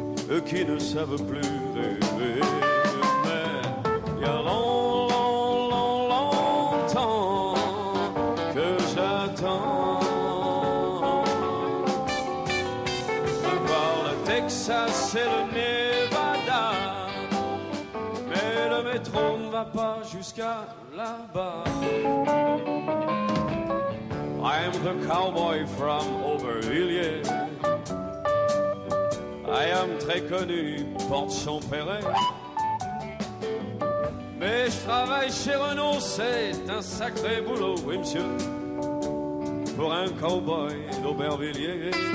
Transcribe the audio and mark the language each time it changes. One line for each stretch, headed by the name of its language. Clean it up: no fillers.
French: Eux qui ne savent plus rêver. Mais il y a longtemps que j'attends de voir le Texas et le Nevada. Mais le métro ne va pas jusqu'à là-bas.
English: I'm the cowboy from Aubervilliers. I am
French: très connu, porte Champéret. Mais je travaille chez Renault, c'est un sacré boulot, oui monsieur, pour un cowboy d'Aubervilliers.